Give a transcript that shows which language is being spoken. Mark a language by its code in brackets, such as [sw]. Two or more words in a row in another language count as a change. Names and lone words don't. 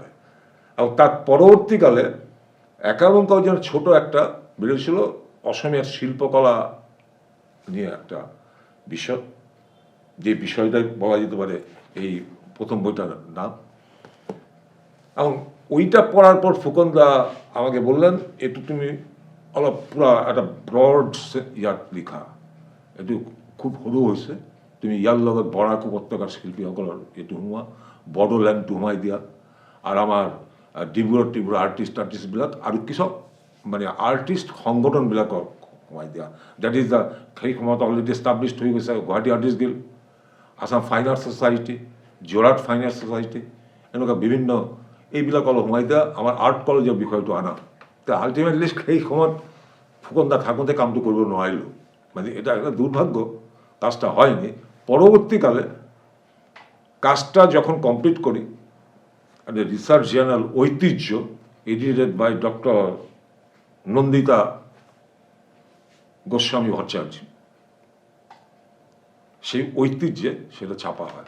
[bn] এবং তার পরবর্তীকালে একাবঙ্কাও যেন ছোট একটা বেরিয়েছিল অসমের শিল্পকলা নিয়ে একটা বিষয়, যে বিষয়টা বলা যেতে পারে এই প্রথম বইটার নাম। এবং ওইটা পড়ার পর ফুকনদা আমাকে বললেন, [as] একটু তুমি অলপ পুরা একটা ব্রড ইয়ার লিখা, একটু খুব সৰু হৈছে, তুমি ইয়াৰ লগত বৰাক উপত্যকাৰ শিল্পীসকলৰ এইটো সোমোৱা, বড়োলেণ্ডটো সোমাই দিয়া, আৰু আমাৰ ডিব্ৰুগড় আৰ্টিষ্টবিলাক আৰু কিছু মানে আৰ্টিষ্ট সংগঠনবিলাকক সোমাই দিয়া। [en] That is the [as] সেই সময়ত [en] already established [as] হৈ গৈছে গুৱাহাটী আৰ্টিষ্ট গিল্ড, আসাম ফাইন আৰ্ট ছ'চাইটি, যোৰহাট ফাইন আৰ্ট ছ'চাইটি, এনেকুৱা বিভিন্ন এইবিলাক অলপ সোমাই দিয়া, আমাৰ আৰ্ট কলেজৰ বিষয়টো আনা। তো আল্টিমেটলি সেই সময়ত ফুকনদা থাকোঁতে কামটো কৰিব নোৱাৰিলোঁ, [bn] মানে এটা একটা দুর্ভাগ্য, কাজটা হয়নি। পরবর্তীকালে কাজটা যখন কমপ্লিট করি, একটা [en] research journal [bn] ঐতিহ্য [en] edited by [bn] ডক্টর নন্দিতা গোস্বামী ভট্টাচার্য, সেই ঐতিহ্যে সেটা ছাপা হয়।